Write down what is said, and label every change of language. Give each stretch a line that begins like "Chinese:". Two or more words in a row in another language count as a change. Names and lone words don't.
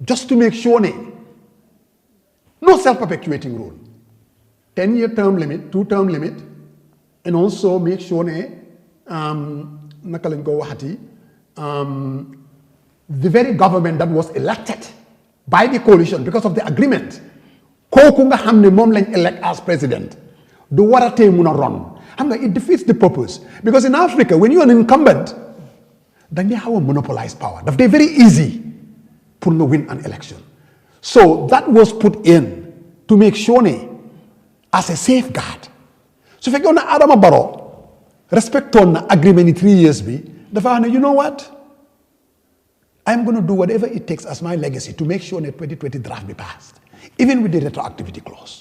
English: just to make sure no self-perpetuating rule. 10-year term limit, 2-term limit, and also make sure the very government that was elected by the coalition because of the agreement,
Wolof: kooku nga xam ne moom lañ
English: elect as president,
Wolof: du war a tee mun a run. Xam nga
English: it defeats the purpose. Because in Africa, when you're an incumbent,
Wolof: dañ dee xaw a
English: monopolize power.
Wolof: Daf dee
English: very easy
Wolof: pour nga
English: win an election. So that was put in to make sure as a safeguard. So if you're Adama Barrow, respect on the agreement in 3 years, you know what? I'm going to do whatever it takes as my legacy to make sure the 2020 draft be passed, even with the retroactivity clause.